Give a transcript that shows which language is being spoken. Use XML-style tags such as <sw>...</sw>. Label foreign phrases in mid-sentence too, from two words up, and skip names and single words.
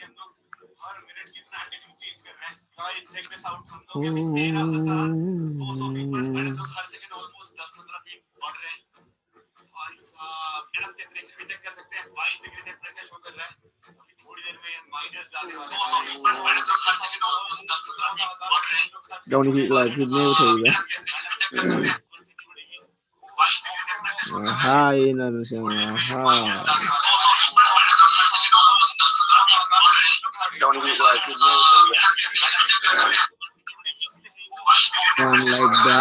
<hi>हम लोग हर मिनट कितना एल्टीट्यूड चेंज कर रहे हैं गाइस</hi> <en>check this out</en> <hi>हम लोग अभी 13,200 फीट पर हम लोग हर सेकंड ऑलमोस्ट 10-15 फीट बढ़ रहे हैं भाई साहब मेरा टेंपरेचर भी चेक कर सकते हैं 22 डिग्री टेंपरेचर शो कर रहा है अभी थोड़ी देर में माइनस जाने वाला है 200 फीट पर हर सेकंड ऑलमोस्ट 10-15 फीट बढ़ रहे हैं गावनि लाइफ में उठाइबा हाय नरसिंह हाय गावनि लाइफ में उठाइबा</hi> <en>Sound like that.</en>